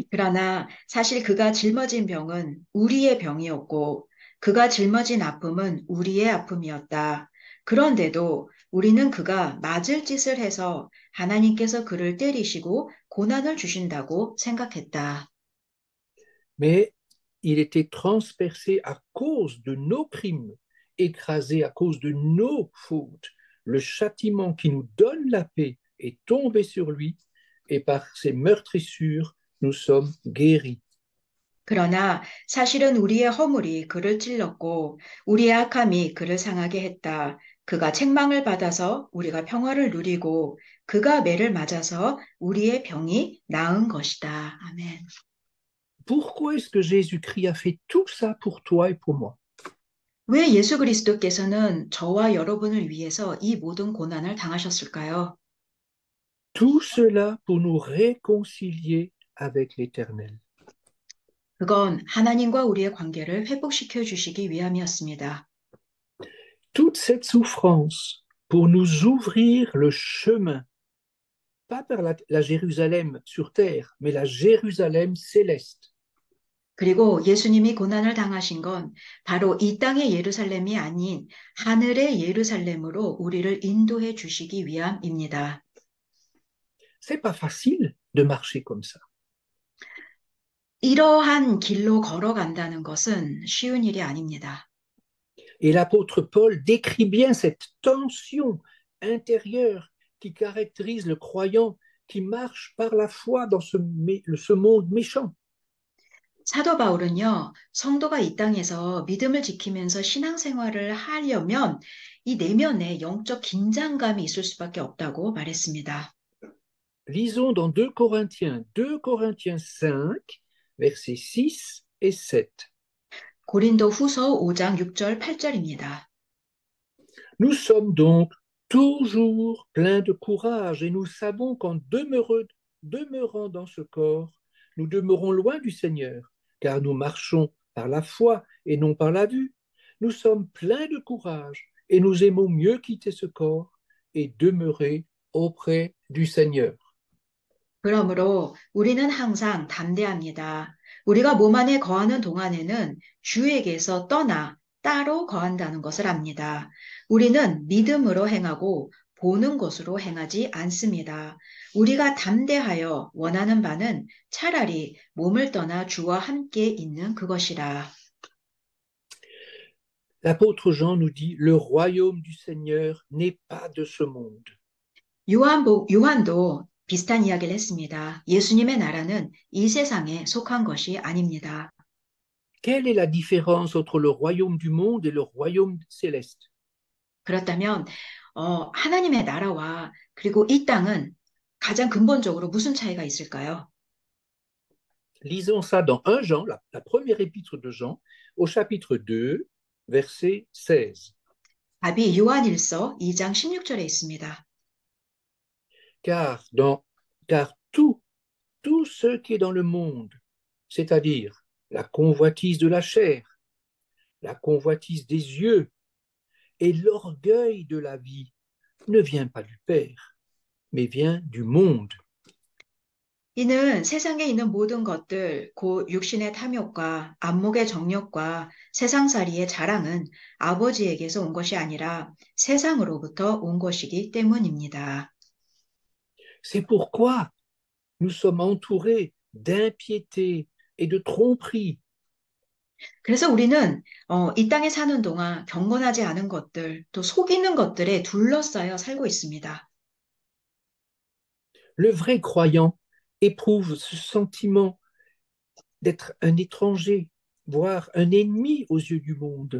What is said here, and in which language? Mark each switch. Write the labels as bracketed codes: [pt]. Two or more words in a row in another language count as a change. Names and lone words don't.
[ko] 그러나 사실 그가 짊어진 병은 우리의 병이었고 그가 짊어진 아픔은 우리의 아픔이었다. 그런데도 우리는 그가 맞을 짓을 해서 하나님께서 그를 때리시고 고난을 주신다고 생각했다. [fr] mais il était transpercé à cause de nos crimes, écrasé à cause de nos fautes. Le châtiment qui nous donne la paix est tombé sur lui, et par ses meurtrissures, nous sommes guéris. [ko] 그러나 사실은 우리의 허물이 그를 찔렀고 우리의 악함이 그를 상하게 했다. 그가 책망을 받아서 우리가 평화를 누리고 그가 매를 맞아서 우리의 병이 나은 것이다. 아멘. [fr] Pourquoi est-ce que Jésus-Christ a fait tout ça pour toi et pour moi? [ko] 왜 예수 그리스도께서는 저와 여러분을 위해서 이 모든 고난을 당하셨을까요? [fr] Tout cela pour nous réconcilier avec l'Éternel. [ko] 그건 하나님과 우리의 관계를 회복시켜 주시기 위함이었습니다. [fr] Toute cette souffrance pour nous ouvrir le chemin, pas vers la Jérusalem sur terre, mais la Jérusalem céleste. [ko] 그리고 예수님이 고난을 당하신 건 바로 이 땅의 예루살렘이 아닌 하늘의 예루살렘으로 우리를 인도해 주시기 위함입니다. [fr] C'est pas facile de marcher comme ça. [ko] 이러한 길로 걸어간다는 것은 쉬운 일이 아닙니다. [fr] Et l'apôtre Paul décrit bien cette tension intérieure qui caractérise le croyant qui marche par la foi dans ce monde méchant. [ko] 사도 바울은요, 성도가 이 땅에서 믿음을 지키면서 신앙생활을 하려면 이 내면에 영적 긴장감이 있을 수밖에 없다고 말했습니다. [fr] Lisons dans 2 Corinthiens 5, versets 6 et 7. [ko] 고린도 후서 5장 6절 8절입니다. [fr] Nous sommes donc toujours pleins de courage et nous savons qu'en demeurant dans ce corps, nous demeurons loin du Seigneur, car nous marchons par la foi et non par la vue. Nous sommes pleins de courage et nous aimons mieux quitter ce corps et demeurer auprès du Seigneur. [ko] 그러므로 우리는 항상 담대합니다. 우리가 몸 안에 거하는 동안에는 주에게서 떠나 따로 거한다는 것을 압니다. 우리는 믿음으로 행하고 보는 것으로 행하지 않습니다. 우리가 담대하여 원하는 바는 차라리 몸을 떠나 주와 함께 있는 그것이라. [fr] L'apôtre Jean nous dit, le royaume du Seigneur n'est pas de ce monde. [ko] 요한도 비슷한 이야기를 했습니다. 예수님의 나라는 이 세상에 속한 것이 아닙니다. [fr] Quelle est la différence entre le royaume du monde et le royaume céleste? [ko] 그렇다면 하나님의 나라와 그리고 이 땅은 가장 근본적으로 무슨 차이가 있을까요? [fr] Lisons ça dans 1 Jean, la première épître de Jean, au chapitre 2, verset 16. [ko] 답이 요한일서 2장 16절에 있습니다. [fr] Car tout ce qui est dans le monde, c'est-à-dire la convoitise de la chair, la convoitise des yeux et l'orgueil de la vie, ne vient pas du Père, mais vient du monde. [ko] 이는 세상에 있는 모든 것들, 곧 육신의 탐욕과 안목의 정욕과 세상살이의 자랑은 아버지에게서 온 것이 아니라 세상으로부터 온 것이기 때문입니다. [fr] C'est pourquoi nous sommes entourés d'impiété et de tromperie. [ko] 그래서 우리는 이 땅에 사는 동안 경건하지 않은 것들, 또 속이는 것들에 둘러싸여 살고 있습니다. [fr] Le vrai croyant éprouve ce sentiment d'être un étranger, voire un ennemi aux yeux du monde.